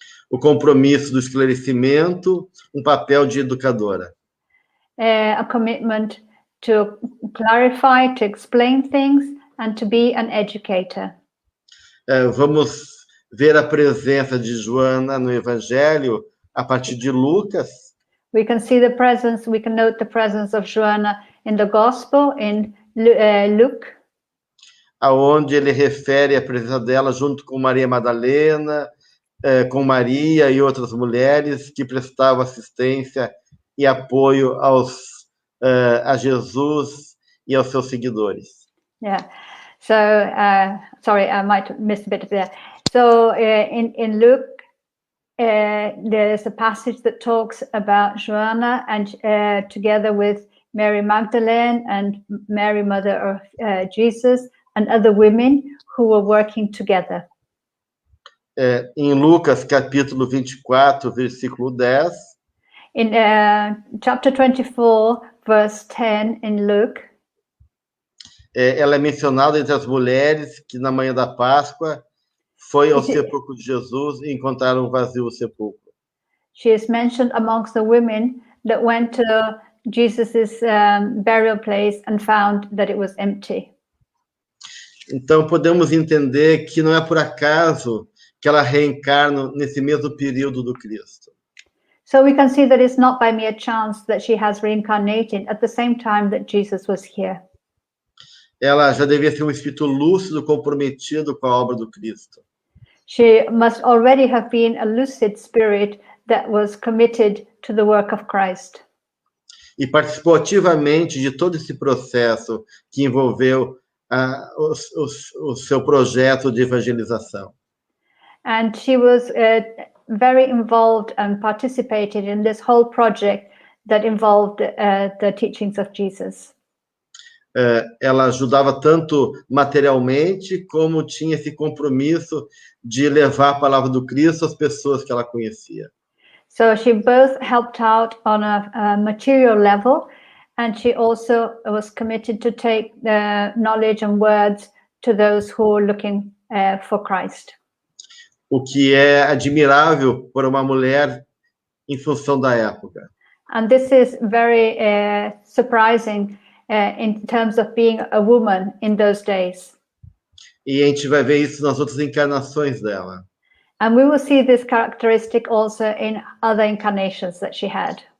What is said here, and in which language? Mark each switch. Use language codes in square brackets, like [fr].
[pt] O compromisso do esclarecimento, um papel de educadora. [en] A commitment to clarify, to explain things, and to be an educator. [pt] Vamos ver a presença de Joanna no Evangelho a partir de Lucas. [en] We can see the presence, we can note the presence of Joanna in the Gospel, in Luke, [pt] aonde ele refere a presença dela junto com Maria Madalena, com Maria e outras mulheres que prestavam assistência e apoio a Jesus e aos seus seguidores. [en] Yeah. So, sorry, I might have missed a bit of there. So, in Luke, there's a passage that talks about Joanna and together with Mary Magdalene and Mary, mother of Jesus, and other women who were working together. [pt] Em Lucas, capítulo 24, versículo 10. [en] In chapter 24, verse 10 in Luke, [pt] ela é mencionada entre as mulheres que na manhã da Páscoa foi ao sepulcro de Jesus e encontraram vazio o sepulcro. [en] She is mentioned amongst the women that went to Jesus's burial place and found that it was empty. [pt] Então podemos entender que não é por acaso que ela reencarna nesse mesmo período do Cristo. [en] So we can see that it's not by mere chance that she has reincarnated at the same time that Jesus was here. [pt] Ela já devia ser um espírito lúcido, comprometido com a obra do Cristo. [en] She must already have been a lucid spirit that was committed to the work of Christ. [pt] E participou ativamente de todo esse processo que envolveu o seu projeto de evangelização. [en] And she was very involved and participated in this whole project that involved the teachings of Jesus. [pt] Ela ajudava tanto materialmente, como tinha esse compromisso de levar a palavra do Cristo às pessoas que ela conhecia. [en] So she both helped out on a material level, and she also was committed to take the knowledge and words to those who were looking for Christ. [pt] O que é admirável para uma mulher em função da época. [en] And this is very surprising in terms of being a woman in those days. [pt] E a gente vai ver isso nas outras encarnações dela. [en] And we will see this characteristic also in other incarnations that she had.